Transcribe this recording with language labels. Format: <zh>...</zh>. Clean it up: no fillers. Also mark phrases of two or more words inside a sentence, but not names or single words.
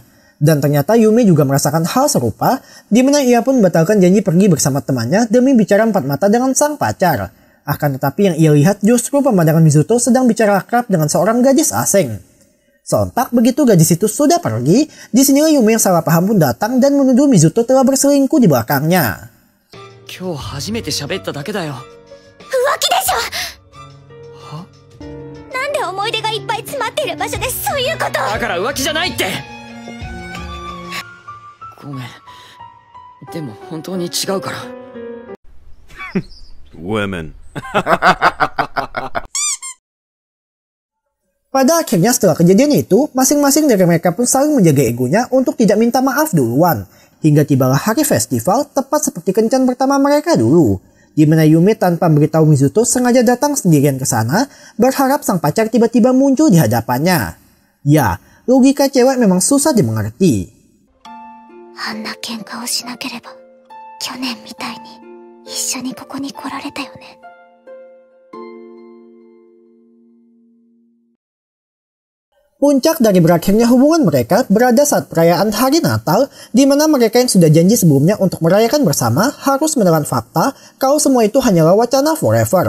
<id>Dan ternyata Yumi juga merasakan hal serupa, di mana ia pun membatalkan janji pergi bersama temannya demi bicara empat mata dengan sang pacar. Akan tetapi yang ia lihat justru pemandangan Mizuto sedang bicara akrab dengan seorang gadis asing. Sontak begitu gadis itu sudah pergi, disinilah Yumi yang salah paham pun datang dan menuduh Mizuto telah berselingkuh di belakangnya.</id> <ja>今日初めて喋っただけだよ。浮気でしょ。は？なんで思い出がいっぱい詰まっている場所でそういうこと。だから浮気じゃないって。ごめん。でも本当に違うから。</ja> <id>Women. Pada akhirnya setelah kejadian itu, masing-masing dari mereka pun saling menjaga egonya untuk tidak minta maaf duluan. Hingga tibalah hari festival tepat seperti kencan pertama mereka dulu. Di mana Yumi tanpa memberitahu Mizuto sengaja datang sendirian ke sana, berharap sang pacar tiba-tiba muncul di hadapannya. Ya, logika cewek memang susah dimengerti.</id> <ja>あんな喧嘩をしなければ去年みたいに一緒にここに来られたよね。</ja> <id>Puncak dari berakhirnya hubungan mereka berada saat perayaan hari Natal, di mana mereka yang sudah janji sebelumnya untuk merayakan bersama harus menelan fakta kalau semua itu hanyalah wacana forever.</id>